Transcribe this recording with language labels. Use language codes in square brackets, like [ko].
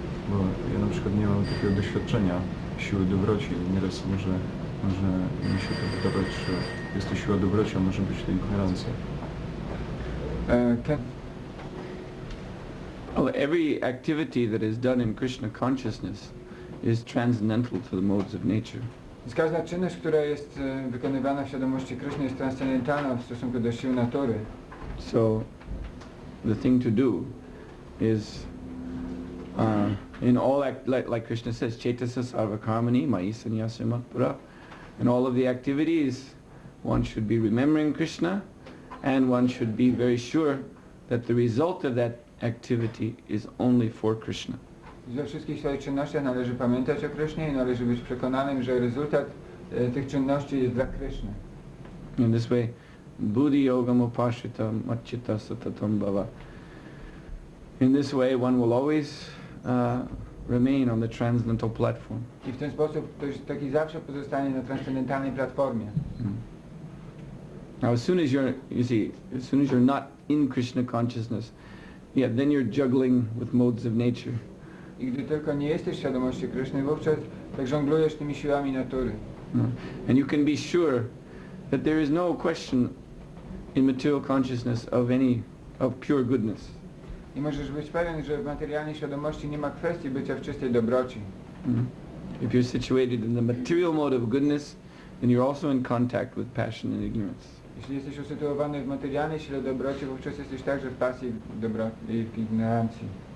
[pl] Bo ja na przykład nie mam takiego doświadczenia siły dobroci. Nieraz może mi się to wydawać, że jest to siła dobroci, a może być to ignorancja. [en] Well, every activity that is done in Krishna consciousness is transcendental to the modes of nature. [pl] Każda czynność, która jest wykonywana w świadomości Kryszny, jest transcendentalna w stosunku do sił natury. [en] So the thing to do is in all like Krishna says, [sa] Chaitasa Sarvakarmani Mayi Sannyasa Matpura. [en] In all of the activities, one should be remembering Krishna, and one should be very sure that the result of that activity is only for Krishna. [pl] We wszystkich swoich czynnościach należy pamiętać o Krysznie i należy być przekonanym, że rezultat tych czynności jest dla Kryszny. [en] In this way, [sa] buddhi yogam upashita machita satatam bhava. [en] In this way, one will always remain on the transcendental platform. [pl] I w ten sposób ktoś taki zawsze pozostanie na transcendentalnej platformie. [en] Now, as soon as you're not in Krishna consciousness, then you're juggling with modes of nature. [pl] I gdy tylko nie jesteś w świadomości Kryszny, wówczas tak żonglujesz tymi siłami natury. [en] And you can be sure that there is no question in material consciousness of pure goodness. [pl] I możesz być pewien, że w materialnej świadomości nie ma kwestii bycia w czystej dobroci. [en] If you're situated in the material mode of goodness, then you're also in contact with passion and ignorance. [pl] Jeśli jesteś usytuowany w materialnej sile dobroci, wówczas jesteś także w pasji i w ignorancji.